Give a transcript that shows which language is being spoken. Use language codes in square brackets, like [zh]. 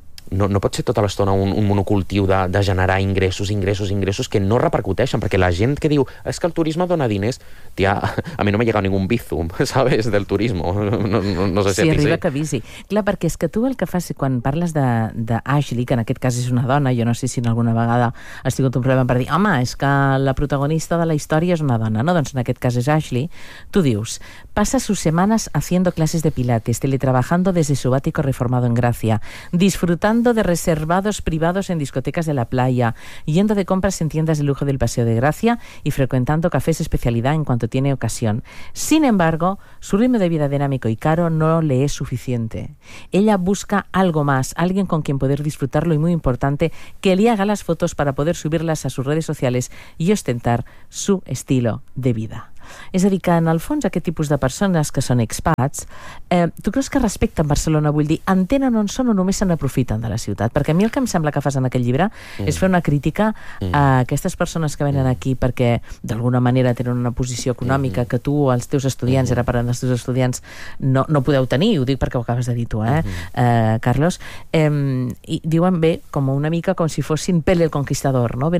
[ca] No pot ser tota l'estona un monocultiu de generar ingressos que no repercuteixen, perquè la gent que diu és que el turisme dona diners, tia, a mi no m'ha llegat ningú bizum, ¿sabes?, del turisme. No sé si arriba que avisi. Clar, perquè és que tu el que fas quan parles de Ashley, que en aquest cas és una dona, jo no sé si en alguna vegada has tingut un problema per dir, home, és que la protagonista de la història és una dona, no? Doncs en aquest cas és Ashley. Tu dius, [es] pasa sus semanas haciendo clases de pilates, teletrabajando desde su ático reformado en Gracia, disfrutando de reservados privados en discotecas de la playa, yendo de compras en tiendas de lujo del Paseo de Gracia y frecuentando cafés especialidad en cuanto tiene ocasión. Sin embargo, su ritmo de vida dinámico y caro no le es suficiente. Ella busca algo más, alguien con quien poder disfrutarlo y, muy importante, que le haga las fotos para poder subirlas a sus redes sociales y ostentar su estilo de vida. [ca] És a dir, que en el fons aquest tipus de persones que són expats, tu creus que respecten Barcelona? Vull dir, entenen on són o només se n'aprofiten de la ciutat? Perquè a mi el que em sembla que fas en aquest llibre és fer una crítica a aquestes persones que venen aquí perquè d'alguna manera tenen una posició econòmica que tu o els teus estudiants, ara parlant dels teus estudiants, no podeu tenir, ho dic perquè ho acabes de dir tu, Carlos, i diuen, bé, com una mica com si fossin Pele el Conquistador, no?